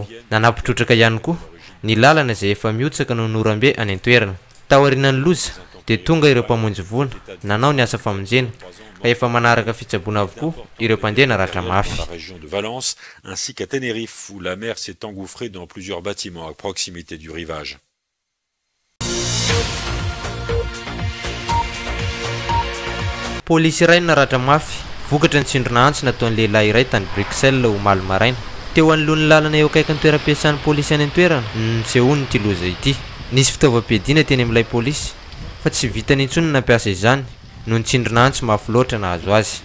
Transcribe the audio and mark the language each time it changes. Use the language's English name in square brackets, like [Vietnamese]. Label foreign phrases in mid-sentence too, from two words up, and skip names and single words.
[Malagasy] Nanapitrotraka ihany koa ny lalana izay efa miotsaka no norambe any an-toerana. Taorian'ny loza dia tonga ireo mpamonjy voana nanao ny asa famonjena ka efa manaraka fitsaboana avokoa ireo mpandeha naratra mafy. [French] La région de Valence ainsi qu'à Tenerife où la mer s'est engouffrée dans plusieurs bâtiments à proximité du rivage. [Malagasy] Polisy iray naratra mafy vokatra ny tsindrona antsy nataon'ny lehilahy iray tany Bruxelles omaly maraina. Teo anoloan'ny lalana eo akaikin'ny toeram-piasan'ny polisy any an-toerana sehoany ity loza ity. Nisy fitaovam-piadiana teny amin'ilay polisy fa tsy vitany intsony nampiasa izany noho ny tsindrona antsy mafy loatra nahazo azy.